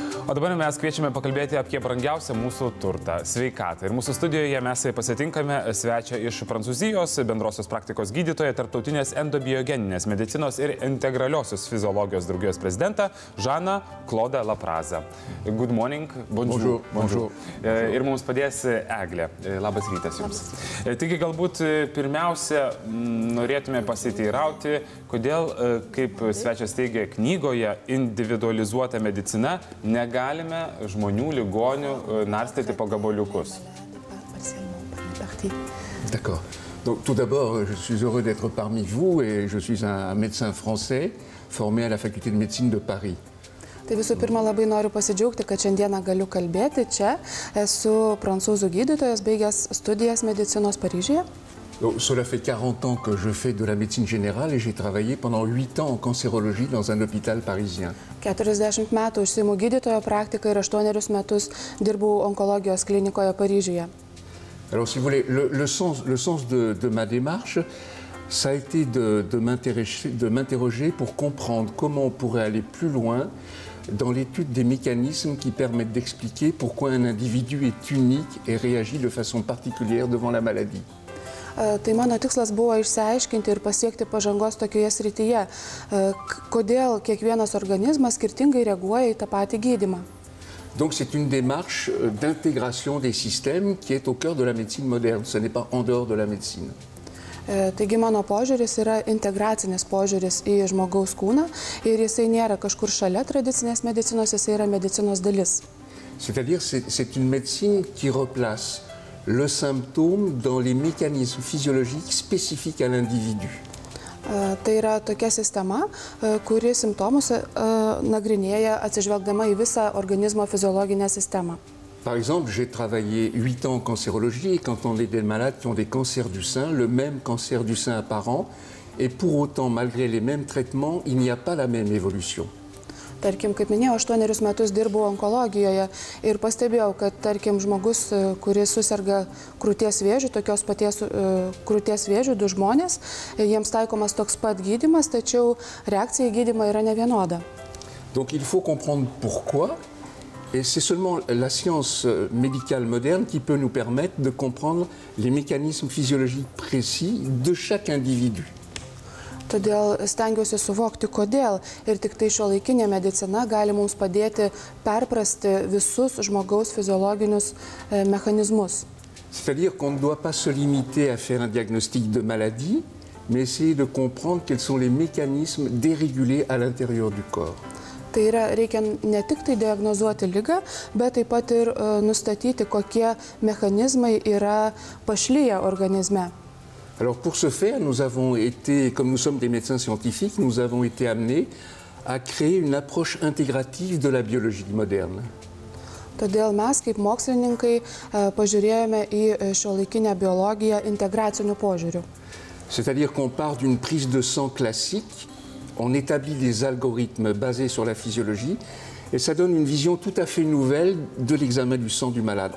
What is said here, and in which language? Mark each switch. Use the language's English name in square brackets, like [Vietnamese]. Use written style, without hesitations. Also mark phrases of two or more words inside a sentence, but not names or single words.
[Lithuanian] O dabar mes kviečiame pakalbėti apie brangiausią mūsų turtą – sveikatą. Ir mūsų studijoje mes pasitinkame svečią iš Prancūzijos, bendrosios praktikos gydytoją, tarptautinės endobiogeninės medicinos ir integraliosios fiziologijos draugijos prezidentą Žaną Klodą Laprazą. [English] Good morning. [French] Bonjour. Bonjour. [Lithuanian] Ir mums padės Eglė. Labas rytas jums. Taigi galbūt pirmiausia norėtume pasiteirauti, kodėl, kaip svečias teigia knygoje, individualizuota medicina negalime žmonių, ligonių narstyti po gabaliukus. [French] D'accord. Donc tout d'abord, je suis heureux d'être parmi vous et je suis un médecin français formé à la faculté de médecine de Paris. [Lithuanian] Tai visų pirma, labai noriu pasidžiaugti, kad šiandieną galiu kalbėti čia. Esu prancūzų gydytojas, baigęs studijas medicinos Paryžiuje. [French] Donc, cela fait 40 ans que je fais de la médecine générale et j'ai travaillé pendant 8 ans en cancérologie dans un hôpital parisien. [Lithuanian] 40 metų užsiimu gydytojo praktiką ir 8 metus dirbau onkologijos klinikoje Paryžiuje. [French] Alors, si vous voulez, le sens de ma démarche, ça a été de m'interroger pour comprendre comment on pourrait aller plus loin dans l'étude des mécanismes qui permettent d'expliquer pourquoi un individu est unique et réagit de façon particulière devant la maladie. [Lithuanian] Tai mano tikslas buvo išsiaiškinti ir pasiekti pažangos tokioje srityje, kodėl kiekvienas organizmas skirtingai reaguoja į tą patį gydymą. [French] Donc c'est une démarche d'intégration des systèmes qui est au cœur de la médecine moderne, ce n'est pas en dehors de la médecine. [Lithuanian] Taigi mano požiūris yra integracinis požiūris į žmogaus kūną ir jisai nėra kažkur šalia tradicinės medicinos, jisai yra medicinos dalis. [French] C'est-à-dire c'est une médecine qui replace le symptôme dans les mécanismes physiologiques spécifiques à l'individu. [Lithuanian] Tai yra tokia sistema, kuri simptomus nagrinėja atsižvelgdama į visą organizmo fiziologinę sistemą. [French] Par exemple, j'ai travaillé 8 ans en cancérologie et quand on est des malades qui ont des cancers du sein, le même cancer du sein apparent, et pour autant, malgré les mêmes traitements, il n'y a pas la même évolution. [Lithuanian] Tarkim, kaip minėjau, 8 metus dirbau onkologijoje ir pastebėjau, kad, tarkim, žmogus, kuris suserga krūties vėžių, tokios paties krūties vėžių, 2 žmonės, jiems taikomas toks pat gydymas, tačiau reakcija į gydymą yra nevienoda. [French] Donc il faut comprendre pourquoi, et c'est seulement la science médicale moderne qui peut nous permettre de comprendre les mécanismes physiologiques précis de chaque individu. [Lithuanian] Todėl stengiuosi suvokti, kodėl ir tik tai šiuolaikinė medicina gali mums padėti perprasti visus žmogaus fiziologinius mechanizmus. [French] C'est-à-dire qu'on ne doit pas se limiter à faire un diagnostic de maladie, mais essayer de comprendre quels sont les mécanismes dérégulés à l'intérieur du corps. [Lithuanian] Tai yra, reikia ne tik tai diagnozuoti ligą, bet taip pat ir nustatyti, kokie mechanizmai yra pašliję organizme. [French] Alors pour ce faire, nous avons été, comme nous sommes des médecins scientifiques, nous avons été amenés à créer une approche intégrative de la biologie moderne. [Lithuanian] Todėl mes, kaip mokslininkai, pažiūrėjome į šiuolaikinę biologiją integraciniu požiūriu. [French] C'est-à-dire qu'on part d'une prise de sang classique, on établit des algorithmes basés sur la physiologie, et ça donne une vision tout à fait nouvelle de l'examen du sang du malade.